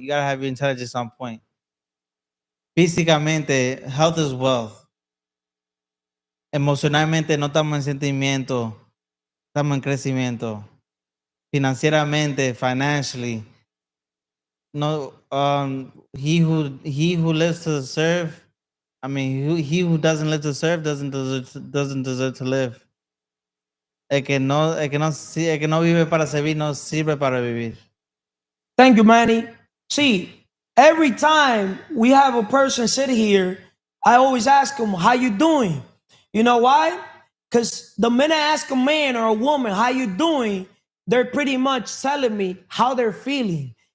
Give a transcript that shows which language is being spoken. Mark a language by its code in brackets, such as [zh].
[en] You gotta have your intelligence on point. Físicamente, health is wealth. [es] Emocionalmente, no estamos en sentimiento, estamos en crecimiento. [en] Financieramente, financially, no, he who lives to serve, he who doesn't live to serve doesn't deserve to live. [es] El que no vive para servir no sirve para vivir. [en] Thank you, Manny. See, every time we have a person sit here, I always ask them, how you doing? You know why? Because the minute I ask a man or a woman, how you doing, they're pretty much telling me how they're feeling.